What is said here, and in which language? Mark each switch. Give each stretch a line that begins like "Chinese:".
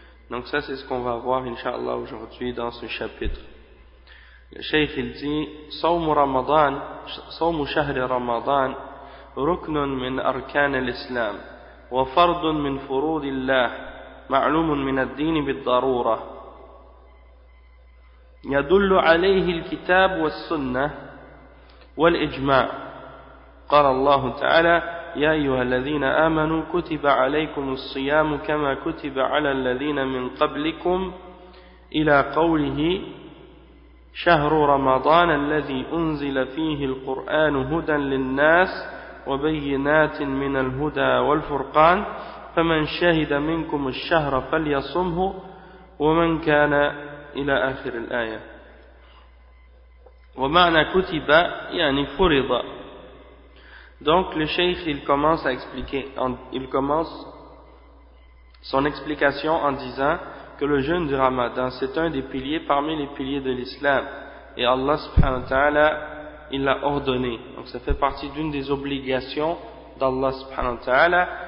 French: Donc ça, c'est ce qu'on va voir, inshallah, aujourd'hui dans ce chapitre. Le Cheikh il dit:
Arabic: صوم رمضان صوم شهر رمضان ركن من أركان الإسلام وفرض من فروض الله معلوم من الدين بالضرورة يدل عليه الكتاب والسنة والإجماع قال الله تعالى يا أيها الذين آمنوا كتب عليكم الصيام كما كتب على الذين من قبلكم إلى قوله شهر رمضان الذي أنزل فيه القرآن هدى للناس وبينات من الهدى والفرقان فمن شهد منكم الشهر فليصمه ومن كان إلى آخر الآية ومعنى كتب يعني فرض.
French: Donc le cheikh, il commence à expliquer, il commence son explication en disant que le jeûne du ramadan, c'est un des piliers parmi les piliers de l'islam. Et Allah subhanahu wa ta'ala, il l'a ordonné. Donc ça fait partie d'une des obligations d'Allah subhanahu wa ta'ala.